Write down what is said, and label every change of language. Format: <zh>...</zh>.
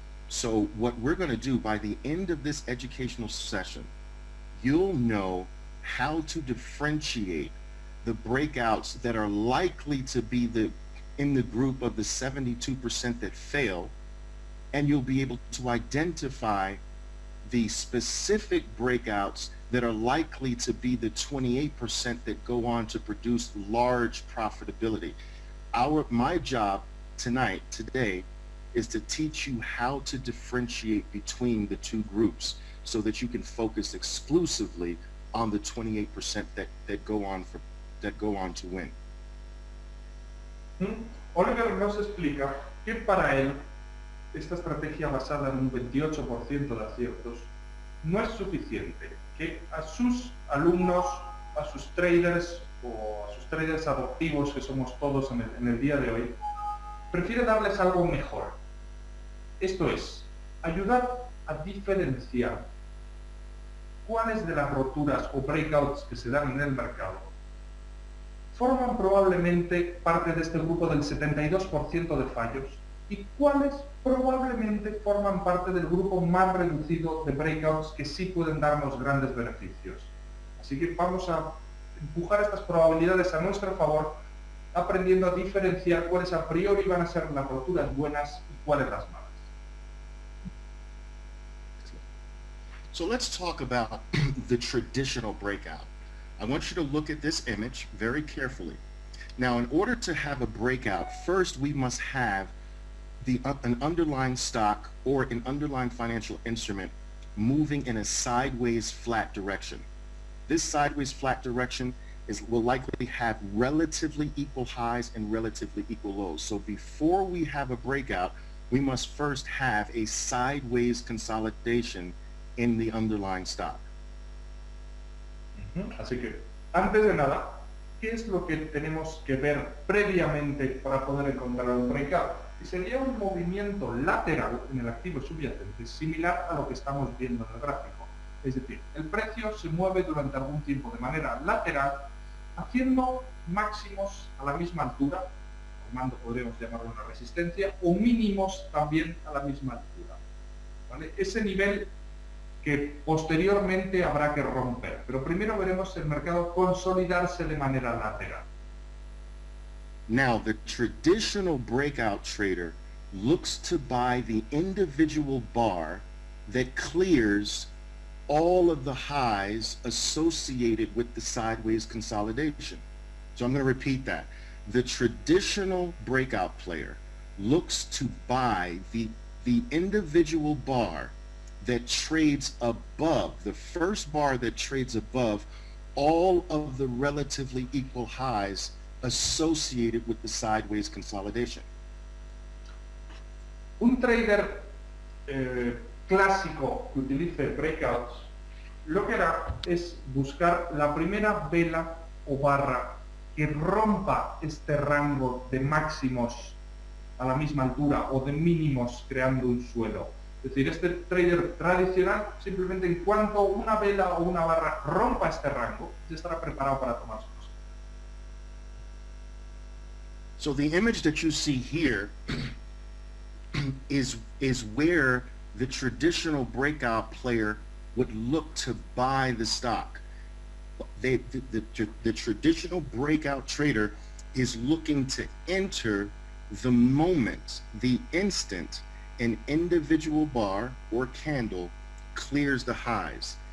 <en>So what we're going to do by the end of this educational session, you'll know how to differentiate the breakouts that are likely to be in the group of the 72% that fail, and you'll be able to identify the specific breakouts that are likely to be the 28% that go on to produce large profitability. My job today, is to teach you how to differentiate between the two groups so that you can focus exclusively on the 28% that go on to win.</en> <es>Oliver nos explica que para él esta estrategia basada en un 28% de aciertos no es suficiente, que a sus alumnos, a sus traders o a sus traders adoptivos que somos todos en el día de hoy, prefiere darles algo mejor. Esto es, ayudar a diferenciar cuáles de las roturas o breakouts que se dan en el mercado forman probablemente parte de este grupo del 72% de fallos y cuáles probablemente forman parte del grupo más reducido de breakouts que sí pueden darnos grandes beneficios. Así que vamos a empujar estas probabilidades a nuestro favor, aprendiendo a diferenciar cuáles a priori van a ser las roturas buenas y cuáles las malas.</es> <en>So let's talk about the traditional breakout. I want you to look at this image very carefully. Now, in order to have a breakout, first we must have an underlying stock or an underlying financial instrument moving in a sideways flat direction. This sideways flat direction will likely have relatively equal highs and relatively equal lows. So before we have a breakout, we must first have a sideways consolidation in the underlying stock.</en> <es>Así que, antes de nada, ¿qué es lo que tenemos que ver previamente para poder encontrar un breakout? Y sería un movimiento lateral en el activo subyacente similar a lo que estamos viendo en el gráfico. Es decir, el precio se mueve durante algún tiempo de manera lateral, haciendo máximos a la misma altura, formando, podríamos llamarlo una resistencia, o mínimos también a la misma altura. ¿Vale? Ese nivel que posteriormente habrá que romper, pero primero veremos el mercado consolidarse de manera lateral.</es> <en>Now, the traditional breakout trader looks to buy the individual bar that clears all of the highs associated with the sideways consolidation. So I'm going to repeat that. The traditional breakout player looks to buy the individual bar that trades above, the first bar that trades above all of the relatively equal highs associated with the sideways consolidation.</en> <es>Un trader clásico que utilice breakouts, lo que hará es buscar la primera vela o barra que rompa este rango de máximos a la misma altura o de mínimos creando un suelo. Es decir, este trader tradicional, simplemente en cuanto una vela o una barra rompa este rango, ya estará preparado para tomar su posición.</es> <en>So the image that you see here is where the traditional breakout player would look to buy the stock. The traditional breakout trader is looking to enter the moment, the instant an individual bar or candle clears the highs.</en>